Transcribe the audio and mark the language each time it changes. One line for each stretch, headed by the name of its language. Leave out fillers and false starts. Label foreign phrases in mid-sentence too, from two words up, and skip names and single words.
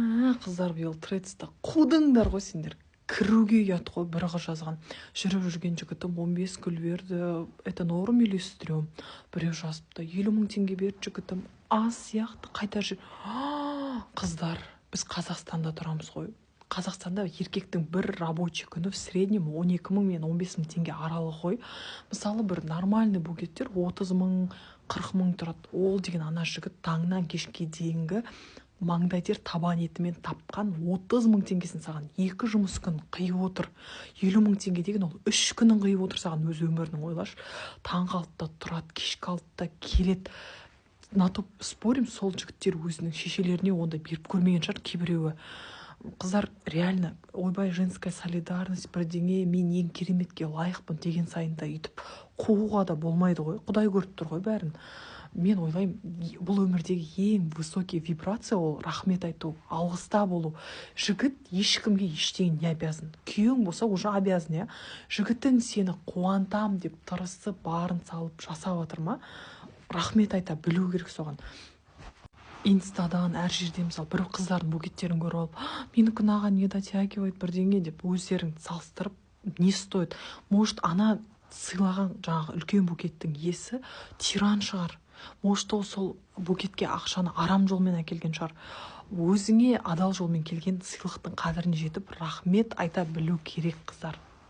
Kazakh: қыздар биыл тредста қудыңдар ғой сендер. Кіруге ұят қой. Бір қыз жазған: жүріп жүрген жігітім 15 гүл берді,
Russian: это норм или стрём.
Kazakh: Біреу жазыпты: 50 000 теңге берді жігітім, аз сияқты, қайта жүр. Қыздар, біз Қазақстанда тұрамыз ғой. Қазақстанда еркектің бір рабочий күні
Russian: в среднем
Kazakh: 12 000 мен 15 000 теңге аралығы ғой. Мысалы бір нормальный букеттер 30 000, 40 000 тұрады. Ол деген ана жігіт таңнан кешке дейінгі маңдай тер табан етімен тапқан 30 000 теңгесін саған 2 жұмыс күн қиып отыр. 50 000 теңге деген ол 3 күнін қиып отыр саған өз өмірінің, ойлашы. Таңғы 6-та тұрады, кешкі 6-та келеді.
Russian: На то спорим,
Kazakh: сол жігіттер өзінің шешелеріне онда беріп көрмеген шығар кейбіреуі. Қыздар, реально, ойбай,
Russian: женская солидарность,
Kazakh: бірдеңе, мен ең кереметке лайықпын деген сайында үйтіп қууға да болмайды ғой. Құдай көріп тұр ғой бәрін. Мен ойлаймын, бұл өмірдегі ең
Russian: высокий вибрация
Kazakh: ол рахмет айту, алғыста болу. Жігіт ешкімге ештеңе
Russian: не обязан.
Kazakh: Күйеуің болса
Russian: уже обязан,
Kazakh: я. Жігітің сені қуантам деп тырысып, барын салып жасап жатыр ма? Рахмет айта білу керек соған. Инстадан әр жерде мысалы бір қыздардың букеттерін көріп алып, менікі маған
Russian: не дотягивает
Kazakh: бірдеңе деп өздерін салыстырып
Russian: не стоит.
Kazakh: Может, ана сыйлаған жаңағы үлкен букеттің иесі тиран шығар. Может, ол сол букетке ақшаны арам жолмен әкелген шығар. Өзіңе адал жолмен келген сыйлықтың қадіріне жетіп рахмет айта білу керек, қыздар.